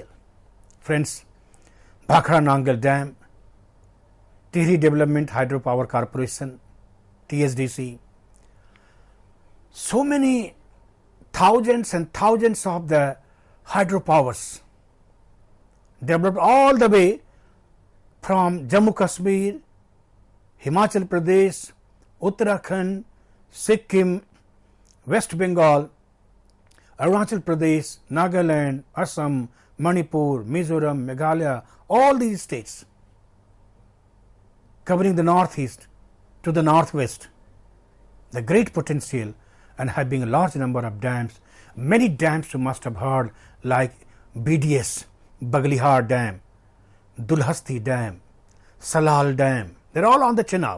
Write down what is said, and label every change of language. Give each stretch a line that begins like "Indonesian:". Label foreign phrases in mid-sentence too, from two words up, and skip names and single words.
English: Friends, Bhakhra Nangal Dam, Tehri Development Hydropower Corporation, TSDC, so many thousands and thousands of the hydropowers developed all the way from Jammu Kashmir, Himachal Pradesh, Uttarakhand, Sikkim, West Bengal, Arunachal Pradesh, Nagaland, Assam, Manipur, Mizoram, Meghalaya, all these states covering the northeast to the northwest, the great potential and having a large number of dams. Many dams you must have heard like BDS, Baglihar Dam, Dulhasti Dam, Salal Dam, they are all on the Chenab.